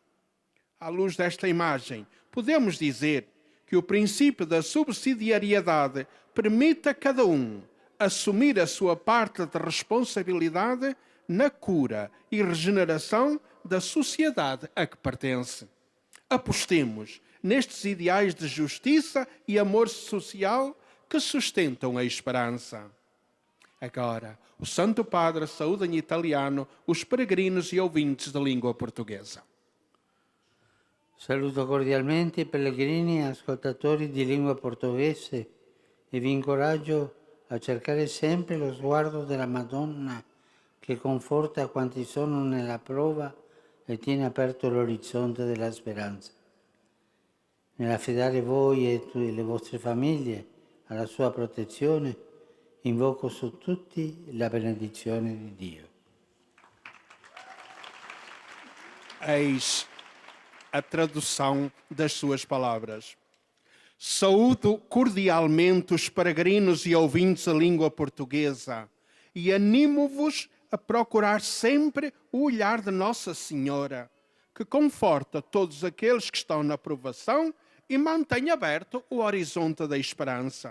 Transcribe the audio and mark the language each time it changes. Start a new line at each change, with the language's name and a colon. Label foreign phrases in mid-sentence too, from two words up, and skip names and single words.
Portuguese: À luz desta imagem, podemos dizer que o princípio da subsidiariedade permite a cada um assumir a sua parte de responsabilidade na cura e regeneração da sociedade a que pertence. Apostemos nestes ideais de justiça e amor social que sustentam a esperança. Agora, o Santo Padre saúda em italiano os peregrinos e ouvintes da língua portuguesa.
Italian: Saluto cordialmente i pellegrini e ascoltatori di lingua portoghese e vi incoraggio a cercare sempre lo sguardo della Madonna che conforta quanti sono nella prova e tiene aperto l'orizzonte della speranza. Nell'affidare voi e le vostre famiglie alla sua protezione, invoco su tutti la benedizione di Dio.
Portuguese: Eis a tradução das suas palavras. Saúdo cordialmente os peregrinos e ouvintes da língua portuguesa e animo-vos a procurar sempre o olhar de Nossa Senhora, que conforta todos aqueles que estão na provação e mantém aberto o horizonte da esperança.